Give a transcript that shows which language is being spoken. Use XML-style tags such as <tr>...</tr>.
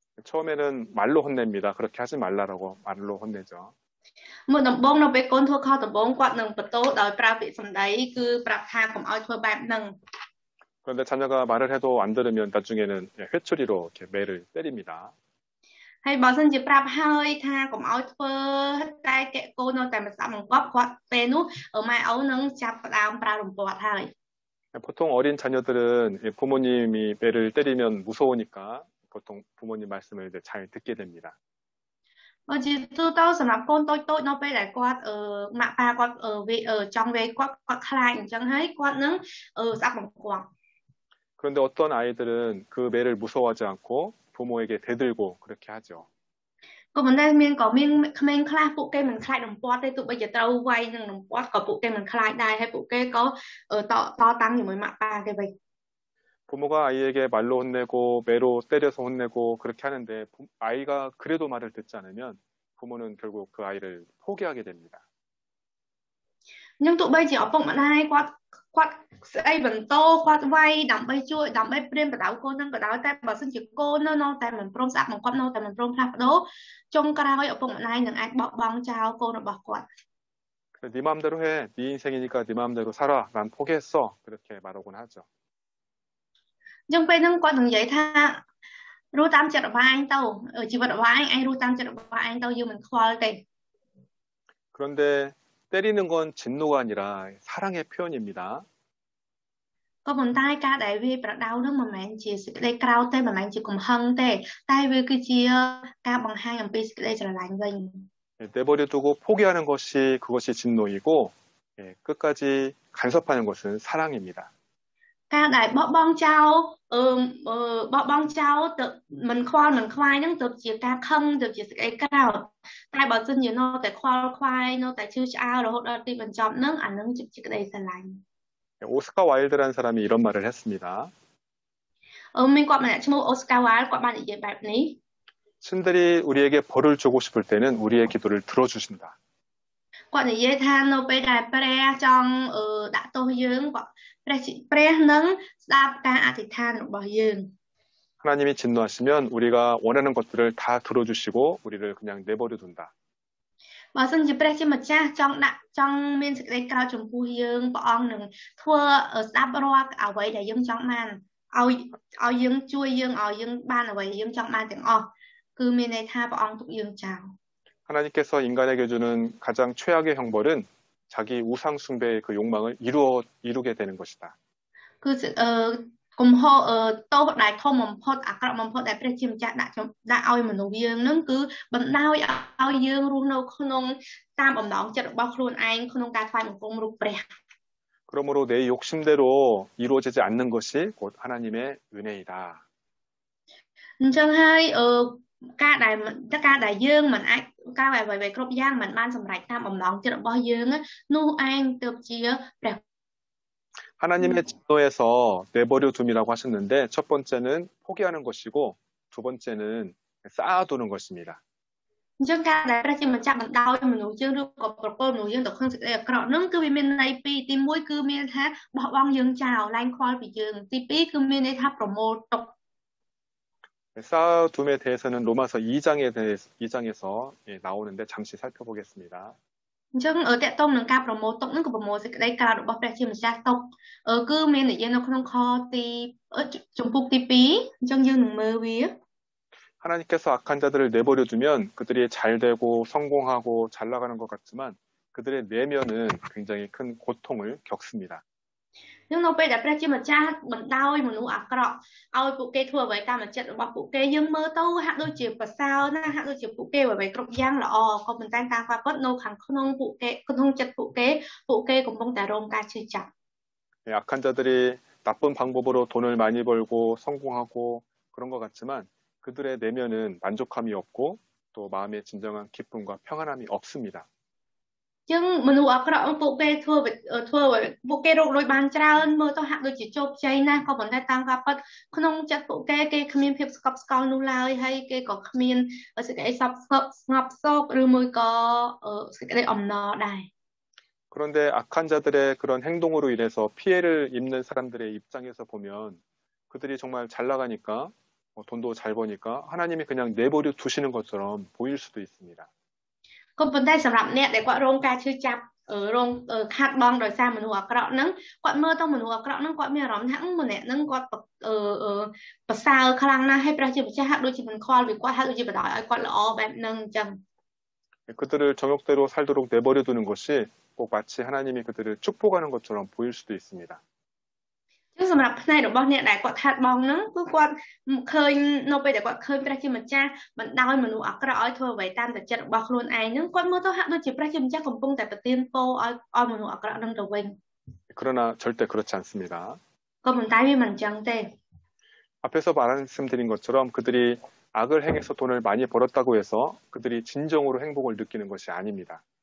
<ko>처음에는 말로 혼냅니다. 그렇게 하지 말라라고 말로 혼내죠.</ko> <km>មើលដំបងនៅពេលកូនធ្វើខុសដំបងគាត់នឹងបន្ទោសដោយប្រើពាក្យសម្ដីគឺប្រាប់ថាកុំឲ្យធ្វើបែបហ្នឹង</km> <ko>그런데 자녀가 말을 해도 안 들으면 나중에는 회초리로 이렇게 매를 때립니다.</ko> <km>ហើយបើសិនជាប្រាប់ហើយថាកុំឲ្យធ្វើតែកូននៅតែមិនស្ដាប់បង្គាប់គាត់ពេលនោះម៉ែឪនឹងចាប់ផ្ដើមប្រើរំពាត់ហើយ</km> <ko>보통 어린 자녀들은 부모님이 매를 때리면 무서우니까 보통 부모님 말씀을 이제 잘 듣게 됩니다.</ko> <km>បើជាទូទៅសម្រាប់កូនតូចៗនៅពេលដែលគាត់ម៉ាក់ប៉ាគាត់ចង់វេគាត់ខ្លាចអញ្ចឹងហើយគាត់នឹងស្ដាប់បង្គាប់</km> <ko>그런데 어떤 아이들은 그 매를 무서워하지 않고 부모에게 대들고 그렇게 하죠.</ko> <km>ក៏ប៉ុន្តែមានក្មេងខ្លះពួកគេមិនខ្លាចរំពាត់ទេទោះបីជាត្រូវវាយនឹងរំពាត់ក៏ពួកគេមិនខ្លាចដែរហើយពួកគេក៏តតាំងជាមួយម៉ាក់ប៉ាគេវិញ</km> <ko>부모가 아이에게 말로 혼내고 매로 때려서 혼내고 그렇게 하는데 아이가 그래도 말을 듣지 않으면 부모는 결국 그 아이를 포기하게 됩니다.</ko> <km>nhưng ទោះបីជាឪពុកម្ដាយគាត់ស្អីបន្តគាត់វាយដើម្បីជួយដើម្បីព្រានបដៅកូននឹងក៏ដោយតែបើសិនជាកូននៅតែមិនព្រមស្ដាប់បង្គាប់នៅតែមិនព្រមផ្លាស់ប្ដូរចុងក្រោយឪពុកម្ដាយនឹងអាចបោះបង់ចោលកូនរបស់គាត់</km> <ko>그래, 네 마음대로 해. 네 인생이니까 네 마음대로 살아. 난 포기했어. 그렇게 말하곤 하죠.</ko> <km>អញ្ចឹងពេលហ្នឹងគាត់នឹងនិយាយថារស់តាមចិត្តរបស់ឯងទៅជីវិតរបស់ឯងរស់តាមចិត្តរបស់ឯងទៅយើងមិនខ្វល់ទេ</km> <ko>그런데 때리는 건 진노가 아니라 사랑의 표현입니다.</ko> <km>ក៏ប៉ុន្តែការដែលវាយប្រដៅហ្នឹងមិនមែនជាសេចក្តីក្រោធទេមិនមែនជាកំហឹងទេតែវាគឺជាការបង្ហាញអំពីសេចក្តីស្រឡាញ់វិញ</km> <ko>내버려 두고 포기하는 것이 그것이 진노이고 끝까지 간섭하는 것은 사랑입니다.</ko> <km>ការដែលបោះបង់ចោលបោះបង់ចោលទៅមិនខ្វល់មិនខ្វាយហ្នឹងទៅជាការខឹងទៅជាសេចក្តីក្រោធតែបើសិនជានៅតែខ្វល់ខ្វាយនៅតែឈឺឆ្អាលរហូតដល់ទីបញ្ចប់ហ្នឹងអាហ្នឹងជាសេចក្តីស្រឡាញ់</km> <ko>오스카 와일드라는 사람이 이런 말을 했습니다.</ko> <km>មានគាត់ម្នាក់ឈ្មោះ Oscar Wilde គាត់បាននិយាយបែបនេះ</km> <ko>신들이 우리에게 벌을 주고 싶을 때는 우리의 기도를 들어주신다.</ko> <km>គាត់និយាយថានៅពេលដែលព្រះចង់ដាក់ទោសយើងគាត់ព្រះនឹងស្ដាប់ការអធិដ្ឋានរបស់យើង</km> <ko>하나님이 진노하시면 우리가 원하는 것들을 다 들어주시고 우리를 그냥 내버려 둔다.</ko> <km>បើសិនជាព្រះជាម្ចាស់ចង់មានសេចក្តីក្រោធចំពោះយើងព្រះអង្គនឹងធ្វើស្ដាប់រាល់អ្វីដែលយើងចង់បានឲ្យយើងជួយយើងឲ្យយើងបានអ្វីយើងចង់បានទាំងអស់គឺមានន័យថាព្រះអង្គទុកយើងចោល</km> <ko>하나님께서 인간에게 주는 가장 최악의 형벌은 자기 우상 숭배의 그 욕망을 이루게 되는 것이다.</ko> <km>គឺកំហុសទោសដែលធំបំផុតអាក្រក់បំផុតដែលព្រះជាម្ចាស់ដាក់ឲ្យមនុស្សយើងនឹងគឺបណ្ដោយឲ្យយើងរស់នៅក្នុងតាមបំណងចិត្តរបស់ខ្លួនឯងក្នុងការថ្វាយបង្គំរូបព្រះ</km> <ko>그러므로 내 욕심대로 이루어지지 않는 것이 곧 하나님의 은혜이다.</ko> <km>អញ្ចឹងហើយការដែលយើងមិនអាចការអ្វីៗគ្រប់យ៉ាងមិនបានសម្រេចតាមបំណងចិត្តរបស់យើងនោះឯងទើបជាព្រះ</km> <ko>하나님의 진노에서 내버려 둠이라고 하셨는데 첫 번째는 포기하는 것이고 두 번째는 쌓아두는 것입니다.</ko> <km>អញ្ចឹងការដែលព្រះជាម្ចាស់បណ្ដោយមនុស្សយើងឬក៏ប្រកល់មនុស្សយើងទៅក្នុងសេចក្តីអាក្រក់ហ្នឹងគឺវាមានន័យពីរទី1គឺមានថាបោះបង់យើងចោលឡើងខ្វល់ពីយើងទី2គឺមានន័យថាប្រមូលទុក</km> <ko>쌓아둠에 대해서는 로마서 2장에서 나오는데 잠시 살펴보겠습니다.</ko> <km>អញ្ចឹងតកតងនឹងការប្រមូលទុកហ្នឹងក៏ប្រមូលសេចក្តីក្រោធរបស់ព្រះជាម្ចាស់ទុកគឺមាននិយាយនៅក្នុងខទីចំពុកទី2អញ្ចឹងយើងនឹងមើលវា</km> <ko>하나님께서 악한 자들을 내버려 두면 그들이 잘 되고 성공하고 잘 나가는 것 같지만 그들의 내면은 굉장히 큰 고통을 겪습니다.</ko> <km>នឹងនៅពេលដែលព្រះជាម្ចាស់បណ្ដោយមនុស្សអាក្រក់ឲ្យពួកគេធ្វើអ្វីតាមចិត្តរបស់ពួកគេយើងមើលទៅហាក់ដូចជាប្រសើរណាស់ហាក់ដូចជាពួកគេអ្វីគ្រប់យ៉ាងល្អក៏ប៉ុន្តែតាមការពិតនៅខាងក្នុងពួកគេក្នុងចិត្តពួកគេកំពុងតែរងការឈឺចាប់</km> <ko>악한 자들이 나쁜 방법으로 돈을 많이 벌고 성공하고 그런 것 같지만 그들의 내면은 만족함이 없고 또 마음에 진정한 기쁨과 평안함이 없습니다.</ko> <km>ចឹងមនុស្សអាក្រក់ពួកគេធ្វើពួកគេរកលុយបានច្រើនមើលទៅហាក់ដូចជាជោគជ័យណាស់ក៏ប៉ុន្តែតាមការពិតក្នុងចិត្តពួកគេគ្មានភាពស្កប់ស្កល់នោះឡើយហើយគេក៏គ្មានសេចក្តីស្ងប់សុខឬមួយក៏សេចក្តីអំណរដែរ</km> <ko>그런데 악한 자들의 그런 행동으로 인해서 피해를 입는 사람들의 입장에서 보면 그들이 정말 잘 나가니까 돈도 잘 버니까 하나님이 그냥 내버려 두시는 것처럼 보일 수도 있습니다.</ko> <km>ក៏ប៉ុន្តែសម្រាប់អ្នកដែលគាត់រងការឈឺចាប់រងខាត់បងដោយសារមនុស្សអាក្រក់ហ្នឹងគាត់មើលទៅមនុស្សអាក្រក់ហ្នឹងគាត់មានអារម្មណ៍ថាម្នាក់ហ្នឹងគាត់ប្រសើរខ្លាំងណាស់ហើយព្រះជាម្ចាស់ហាក់ដូចជាមិនខ្វល់ពីគាត់ហាក់ដូចជាបដ ឲ្យគាត់ល្អបែបហ្នឹងអញ្ចឹង</km> <ko>그들을 정욕대로 살도록 내버려 두는 것이 꼭 마치 하나님이 그들을 축복하는 것처럼 보일 수도 있습니다.</ko> <km>ចឹងសម្រាប់ផ្នែករបស់អ្នកដែលគាត់ខាត់បងហ្នឹងគឺគាត់ឃើញនៅពេលដែលគាត់ឃើញព្រះជាម្ចាស់បណ្ដោយមនុស្សអាក្រក់ឲ្យធ្វើអ្វីតាមតែចិត្តរបស់ខ្លួនឯងហ្នឹងគាត់មើលទៅហាក់ដូចជាព្រះជាម្ចាស់កំពុងតែប្រទានពរឲ្យមនុស្សអាក្រក់ហ្នឹងទៅវិញ</km> <ko>그러나 절대 그렇지 않습니다.</ko> <km>ក៏ប៉ុន្តែវាមិនអញ្ចឹងទេ</km> <ko>앞에서 말씀드린 것처럼 그들이 악을 행해서 돈을 많이 벌었다고 해서 그들이 진정으로 행복을 느끼는 것이 아닙니다.</ko>